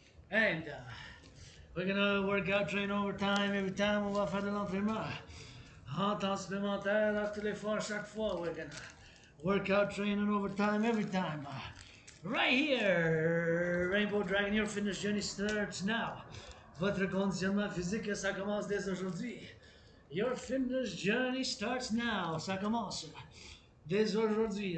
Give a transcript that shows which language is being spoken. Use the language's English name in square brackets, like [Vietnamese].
[English] And we're gonna work out, train overtime. Every time [French] on va faire de l'entraînement. En temps supplémentaire, à tous les fois, chaque fois. [English] We're gonna work out, train and overtime every time. Right here, Rainbow Dragon, your fitness journey starts now. [French] Votre conditionnement physique, ça commence dès aujourd'hui. [English] Your fitness journey starts now. [French] Ça commence dès aujourd'hui.